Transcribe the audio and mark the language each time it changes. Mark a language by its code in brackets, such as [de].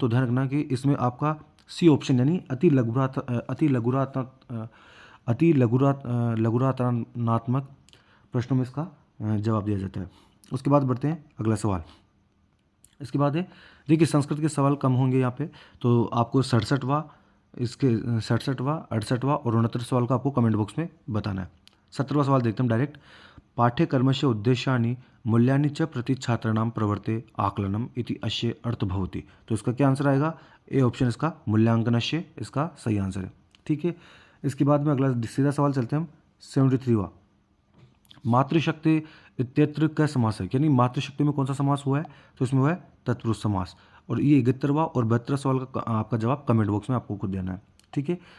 [hi] तो ध्यान रखना कि इसमें आपका सी ऑप्शन यानी लघुरात्रात्मक प्रश्नों में इसका जवाब दिया जाता है। उसके बाद बढ़ते हैं अगला सवाल। इसके बाद है देखिए संस्कृत के सवाल कम होंगे यहाँ पे, तो आपको 67वां 68वां और 69 सवाल का आपको कमेंट बॉक्स में बताना है। 17वां सवाल देखते हैं डायरेक्ट। [sa] पाठ्यक्रमस्य उद्देश्यानि मूल्यानि च प्रति छात्राणां प्रवर्ते आकलनम इति अस्य अर्थ भवति। [hi] तो इसका क्या आंसर आएगा। ए ऑप्शन इसका मूल्यांकनस्य इसका सही आंसर है। ठीक है। इसके बाद में अगला सीधा सवाल चलते हैं हम 73वां। [sa] मातृशक्ति इत्यत्र का समास है, [hi] यानी मातृशक्ति में कौन सा समास हुआ है। तो इसमें हुआ है तत्पुरुष समास। और ये 71वां और 72वां सवाल का आपका जवाब कमेंट बॉक्स में आपको खुद देना है। ठीक है।